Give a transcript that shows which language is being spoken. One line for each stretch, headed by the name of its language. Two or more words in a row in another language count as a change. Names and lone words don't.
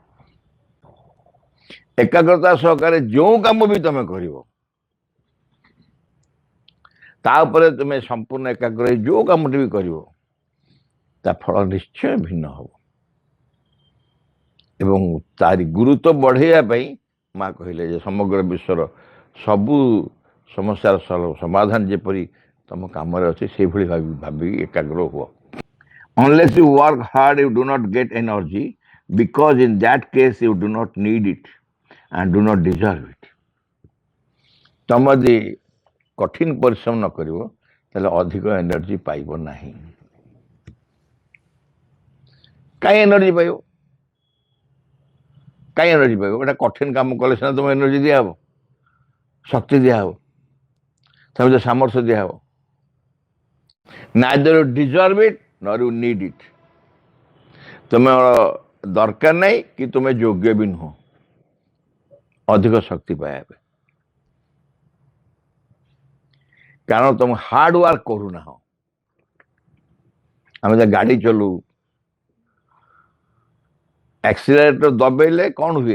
Odia: ଏକାଗ୍ରତା ସହକାରେ ଯେଉଁ କାମ ବି ତମେ କରିବ ତା ଉପରେ ତୁମେ ସମ୍ପୂର୍ଣ୍ଣ ଏକାଗ୍ର ହେଇ ଯେଉଁ କାମଟି ବି କରିବ ତା ଫଳ ନିଶ୍ଚୟ ଭିନ୍ନ ହବ। ଏବଂ ତାରି ଗୁରୁତ୍ୱ ବଢ଼େଇବା ପାଇଁ ମା କହିଲେ ଯେ ସମଗ୍ର ବିଶ୍ୱର ସବୁ ସମସ୍ୟାର ସମାଧାନ ଯେପରି ତମ କାମରେ ଅଛି ସେଇଭଳି ଭାବିକି ଏକାଗ୍ର ହୁଅ।
English: Unless you work hard, you do not get energy, because in that case you do not need it and do not deserve it.
Odia: ତମ ଯଦି କଠିନ ପରିଶ୍ରମ ନ କରିବ ତାହେଲେ ଅଧିକ ଏନର୍ଜି ପାଇବ ନାହିଁ। କାଇଁ ଏନର୍ଜି ପାଇବ? କାଇଁ ଏନର୍ଜି ପାଇବ? ଏଟା କଠିନ କାମ କଲେ ସିନା ତମ ଏନର୍ଜି ଦିଆହବ, ଶକ୍ତି ଦିଆହବ, ତମେ ଯେ ସାମର୍ଥ୍ୟ ଦିଆହବ।
English: neither you deserve it nor you need it.
Odia: ତୁମେ ଦରକାର ନାହିଁ କି ତୁମେ ଯୋଗ୍ୟ ବି ନୁହଁ ଅଧିକ ଶକ୍ତି ପାଇବା ପାଇଁ, କାରଣ ତମେ
English: hard work
Odia: କରୁନାହ। ଆମେ ଯେ ଗାଡ଼ି ଚଲଉ, ଆକ୍ସିଲେଟର ଦବେଇଲେ କଣ ହୁଏ?